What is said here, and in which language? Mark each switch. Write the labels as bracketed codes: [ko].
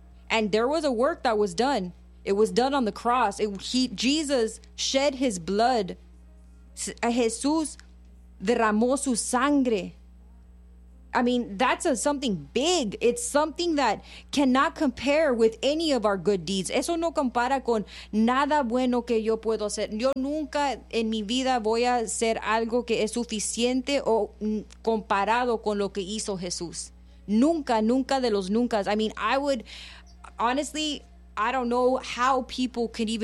[en] And there was a work that was done. It was done on the cross. Jesus shed his blood. [es] Jesús derramó su sangre. [en] I mean, that's something big. It's something that cannot compare with any of our good deeds. [es] Eso no compara con nada bueno que yo puedo hacer. Yo nunca en mi vida voy a hacer algo que es suficiente o comparado con lo que hizo Jesús. Nunca, nunca de los nunca. [en] I mean, I would, honestly, I don't know how people could even